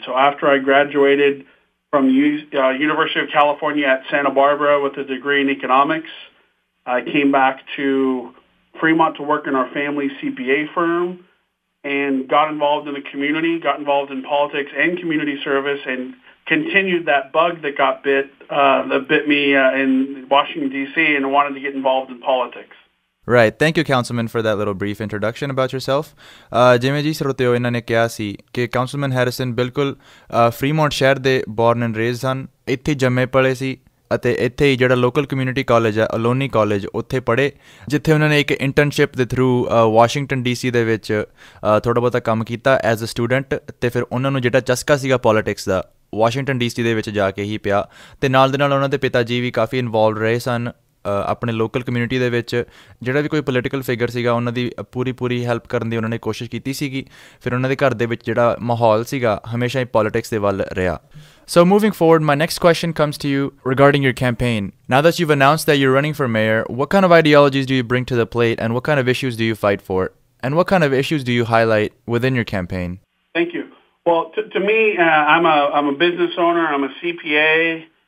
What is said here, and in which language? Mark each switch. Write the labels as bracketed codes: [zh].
[en] So after I graduated from University of California at Santa Barbara with a degree in economics, I came back to Fremont to work in our family CPA firm and got involved in the community, got involved in politics and community service, and continued that bug that bit me in Washington, D.C., and wanted to get involved in politics. Right. Thank you, Councilman, for that little brief introduction about yourself. [pa] ਜਿਵੇਂ ਜੀ ਸਰੋਤਿਓ ਇਹਨਾਂ ਨੇ ਕਿਹਾ ਸੀ ਕਿ ਕਾਉਂਸਲਮੈਨ Harrison ਬਿਲਕੁਲ Fremont ਸ਼ਹਿਰ ਦੇ [en] born and raised [pa] ਹਨ, ਇੱਥੇ ਜੰਮੇ ਪਲੇ ਸੀ ਅਤੇ ਇੱਥੇ ਹੀ ਜਿਹੜਾ ਲੋਕਲ ਕਮਿਊਨਿਟੀ ਕਾਲਜ ਹੈ ਅਲੋਨੀ ਕਾਲਜ ਉੱਥੇ ਪੜ੍ਹੇ, ਜਿੱਥੇ ਉਹਨਾਂ ਨੇ ਇੱਕ ਇੰਟਰਨਸ਼ਿਪ ਦੇ ਥਰੂ ਵਾਸ਼ਿੰਗਟਨ DC ਦੇ ਵਿੱਚ ਥੋੜ੍ਹਾ ਬਹੁਤਾ ਕੰਮ ਕੀਤਾ [en] As a student. [pa] ਅਤੇ ਫਿਰ ਉਹਨਾਂ ਨੂੰ ਜਿਹੜਾ ਚਸਕਾ ਸੀਗਾ ਪੋਲੀਟਿਕਸ ਦਾ ਵਾਸ਼ਿੰਗਟਨ DC ਦੇ ਵਿੱਚ ਜਾ ਕੇ ਹੀ ਪਿਆ। ਅਤੇ ਨਾਲ ਦੇ ਨਾਲ ਉਹਨਾਂ ਦੇ ਪਿਤਾ ਜੀ ਵੀ ਕਾਫੀ ਇਨਵੋਲਵ ਰਹੇ ਸਨ ਆਪਣੇ ਲੋਕਲ ਕਮਿਊਨਿਟੀ ਦੇ ਵਿੱਚ। ਜਿਹੜਾ ਵੀ ਕੋਈ ਪੋਲੀਟੀਕਲ ਫਿਗਰ ਸੀਗਾ ਉਹਨਾਂ ਦੀ ਪੂਰੀ ਹੈਲਪ ਕਰਨ ਦੀ ਉਹਨਾਂ ਨੇ ਕੋਸ਼ਿਸ਼ ਕੀਤੀ ਸੀਗੀ। ਫਿਰ ਉਹਨਾਂ ਦੇ ਘਰ ਦੇ ਵਿੱਚ ਜਿਹੜਾ ਮਾਹੌਲ ਸੀਗਾ ਹਮੇਸ਼ਾ ਹੀ ਪੋਲੀਟਿਕਸ ਦੇ ਵੱਲ ਰਿਹਾ। [en] So moving forward, my next question comes to you regarding your campaign. Now that you've announced that you're running for mayor, what kind of ideologies do you bring to the plate, and what kind of issues do you fight for? And what kind of issues do you highlight within your campaign? Thank you. Well, to me, I'm a business owner. I'm a CPA.